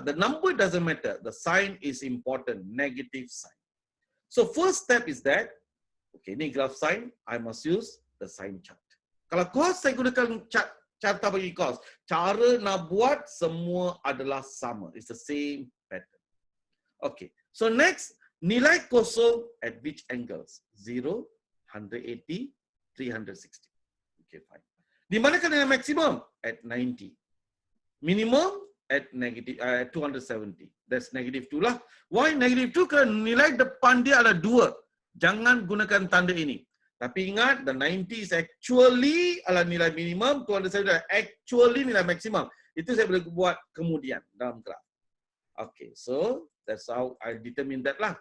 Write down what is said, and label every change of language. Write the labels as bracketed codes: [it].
[en] The number doesn't matter. The sign is important. Negative sign. So first step is that, okay, ni graph sign, I must use the sign chart. [ms] Kalau cos, saya gunakan carta bagi cos. Cara nak buat semua adalah sama. [en] It's the same pattern. Okay. So next, [ms] nilai kosong [en] at which angles? 0, 180, 360. Okay, fine. [ms] Di manakah nilai maksimum? [en] At 90. Minimum at negative 270. That's negative 2 lah. Why negative 2? [ms] Kerana nilai depan dia adalah 2. Jangan gunakan tanda ini. Tapi ingat, [en] the 90 is actually [ms] adalah nilai minimum, 270 adalah actually nilai maksimum. Itu saya boleh buat kemudian dalam graf. [en] Okay, so that's how I determine that lah.